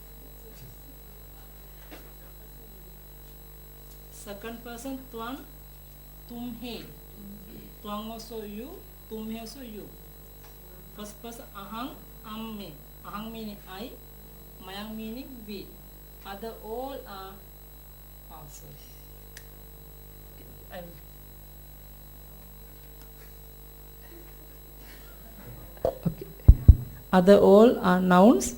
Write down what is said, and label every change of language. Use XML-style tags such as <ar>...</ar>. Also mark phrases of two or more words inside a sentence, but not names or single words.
<en>Second person,</en> <pi>twang, tumhe.</pi> <en>Twang also you, tumhe also you. First person,</en> <pi>ahang, amme.</pi> <en>Ahang meaning I, mayang meaning we. Other all are, sorry. Okay. Other all are nouns.</en>